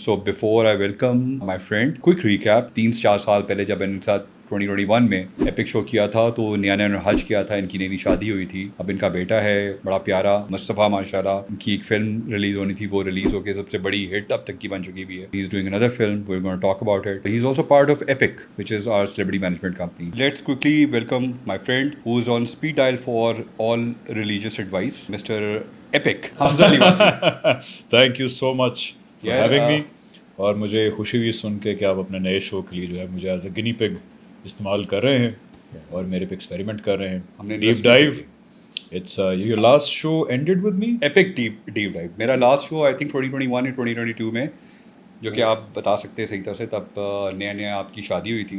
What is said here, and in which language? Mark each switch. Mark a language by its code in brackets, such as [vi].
[en] So before I welcome my friend, quick recap. [ur] 3-4 سال پہلے جب ان کے ساتھ 2021 میں ایپک شو کیا تھا تو نیا نیا حج کیا تھا. ان کی نئی شادی ہوئی تھی. اب ان کا بیٹا ہے بڑا پیارا مصطفیٰ ماشاء اللہ. ان کی ایک فلم ریلیز ہونی تھی, وہ ریلیز ہو کے سب سے بڑی ہٹ اب تک کی بن چکی بھی ہے. [en] He is doing another film, we're going to talk about it. He is also part of Epic, which is our celebrity management company. Let's quickly welcome my friend who is on speed dial for all religious advice, Mr. Epic, Hamza Ali Wasi. Thank you so much for Yeah, having me. [ur] اور مجھے خوشی ہوئی سن کے کہ آپ اپنے نئے شو کے لیے جو ہے مجھے [en] as a guinea pig [ur] استعمال کر رہے ہیں اور میرے پہ ایکسپیریمنٹ کر رہے ہیں. ہم نے [en] Deep dive, it's your last show ended with me. Epic deep dive. [ur] میرا لاسٹ شو [en] I think [ur] 2021 یا 2022 میں, جو کہ آپ بتا سکتے ہیں صحیح طرح سے, تب نیا نیا آپ کی شادی ہوئی تھی.